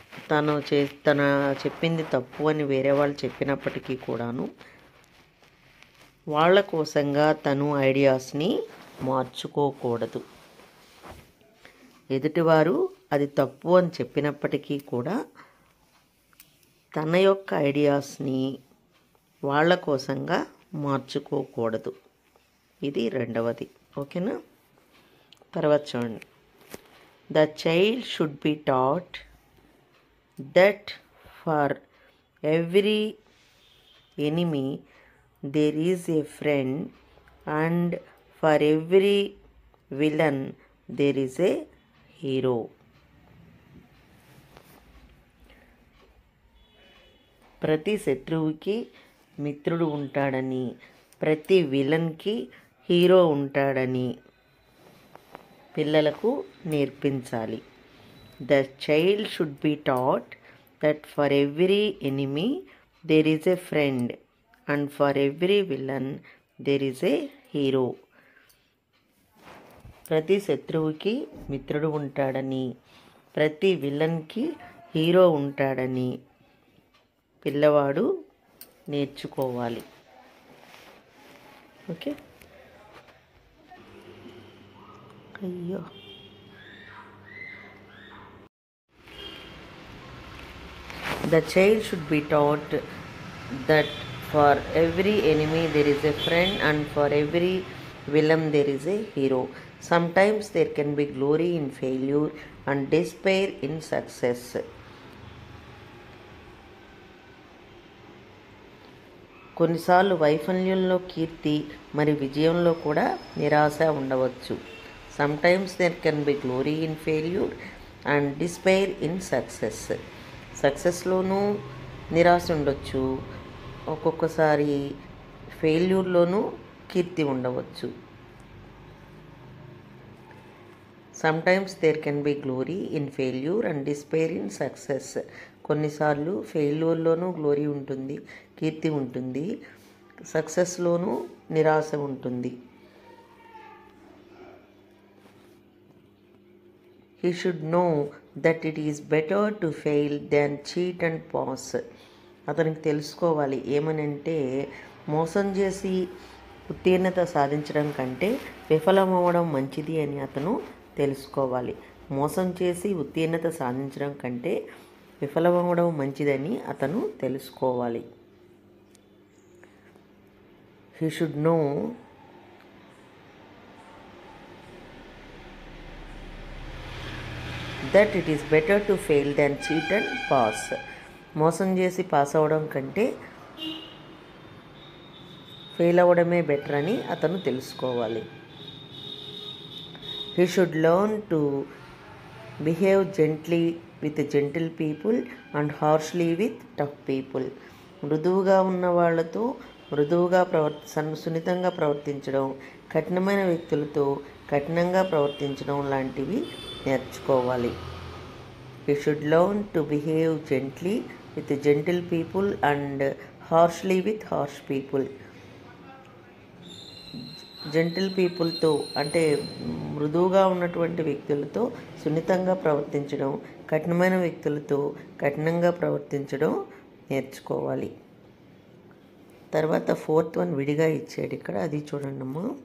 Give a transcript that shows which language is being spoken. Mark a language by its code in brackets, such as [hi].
[te] తను చెప్పింది తప్పు అని వేరే వాళ్ళు చెప్పినప్పటికీ కూడాను వాళ్ళ కోసంగా తను ఐడియాస్ని మార్చుకోకూడదు. ఎదుటివారు అది తప్పు అని చెప్పినప్పటికీ కూడా తన యొక్క ఐడియాస్ని వాళ్ళ కోసంగా మార్చుకోకూడదు. ఇది రెండవది. ఓకేనా? తర్వాత చూడండి. [en] The child should be taught that for every enemy there is a friend, and for every villain there is a hero. [te] ప్రతి శత్రువుకి మిత్రుడు ఉంటాడని, ప్రతి విలన్కి హీరో ఉంటాడని పిల్లలకు నేర్పించాలి. [en] The child should be taught that for every enemy there is a friend, and for every villain there is a hero. [te] ప్రతి శత్రువుకి మిత్రుడు ఉంటాడని, ప్రతి విలన్కి హీరో ఉంటాడని పిల్లవాడు నేర్చుకోవాలి. ఓకే? [en] అయ్యో, the child should be taught that for every enemy there is a friend, and for every villain there is a hero. Sometimes there can be glory in failure and despair in success. [te] కొన్నిసార్లు వైఫల్యంలో కీర్తి, మరి విజయంలో కూడా నిరాశ ఉండవచ్చు. [en] Sometimes there can be glory in failure and despair in success. [te] సక్సెస్లోనూ నిరాశ ఉండవచ్చు, ఒక్కొక్కసారి ఫెయిల్యూర్లోనూ కీర్తి ఉండవచ్చు. [en] Sometimes there can be glory in failure and despair in success. [te] కొన్నిసార్లు ఫెయిల్యూర్లోనూ గ్లోరీ ఉంటుంది, కీర్తి ఉంటుంది, సక్సెస్లోనూ నిరాశ ఉంటుంది. [en] He should know that it is better to fail than cheat and pass. [te] అతనికి తెలుసుకోవాలి ఏమనంటే, మోసం చేసి ఉత్తీర్ణత సాధించడం కంటే విఫలమవ్వడం మంచిది అని అతను తెలుసుకోవాలి. మోసం చేసి ఉత్తీర్ణత సాధించడం కంటే విఫలమవ్వడం మంచిదని అతను తెలుసుకోవాలి. [en] He should know that it is better to fail than cheat and pass. [te] మోసం చేసి పాస్ అవ్వడం కంటే ఫెయిల్ అవ్వడమే బెటర్ అని అతను తెలుసుకోవాలి. [en] He should learn to behave gently with gentle people and harshly with tough people. [te] మృదువుగా ఉన్న వాళ్ళతో మృదువుగా సున్నితంగా ప్రవర్తించడం, కఠినమైన వ్యక్తులతో కఠినంగా ప్రవర్తించడం లాంటివి నేర్చుకోవాలి. [en] He should learn to behave gently with gentle people and harshly with harsh people. [te] Gentle పీపుల్తో అంటే మృదువుగా ఉన్నటువంటి వ్యక్తులతో సున్నితంగా ప్రవర్తించడం, కఠినమైన వ్యక్తులతో కఠినంగా ప్రవర్తించడం నేర్చుకోవాలి. తర్వాత 4th వన్ విడిగా ఇచ్చాడు ఇక్కడ, అది చూడండమ్మా.